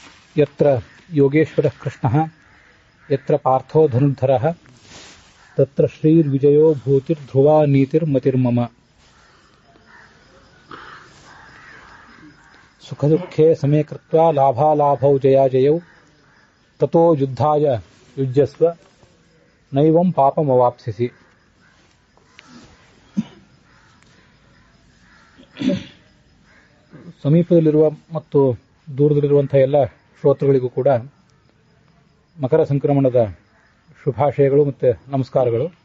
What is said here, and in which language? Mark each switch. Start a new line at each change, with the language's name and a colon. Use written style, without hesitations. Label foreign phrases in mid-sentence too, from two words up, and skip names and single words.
Sanskrit: ಯತ್ರ ಯೋಗೇಶ್ವರಃ ಕೃಷ್ಣಃ ಯತ್ರ ಪಾರ್ಥೋ ಧನುರ್ಧರಃ ತತ್ರ ಶ್ರೀರ್ವಿಜಯೋ ಭೂತಿರ್ಧ್ರುವಾ ನೀತಿರ್ಮತಿರ್ಮಮ. ಸುಖದುಃಖೇ ಸಮೇ ಕೃತ್ವಾ ಲಾಭಾಲಾಭೌ ಜಯಾಜಯೌ ತತೋ ಯುದ್ಧಾಯ ಯುಜ್ಯಸ್ವ ನೈವಂ ಪಾಪಮವಾಪ್ಸ್ಯಸಿ.
Kannada: ಸಮೀಪದಲ್ಲಿರುವ ಮತ್ತು ದೂರದಲ್ಲಿರುವಂತಹ ಎಲ್ಲ ಶ್ರೋತೃಗಳಿಗೂ ಕೂಡ ಮಕರ ಸಂಕ್ರಮಣದ ಶುಭಾಶಯಗಳು ಮತ್ತು ನಮಸ್ಕಾರಗಳು.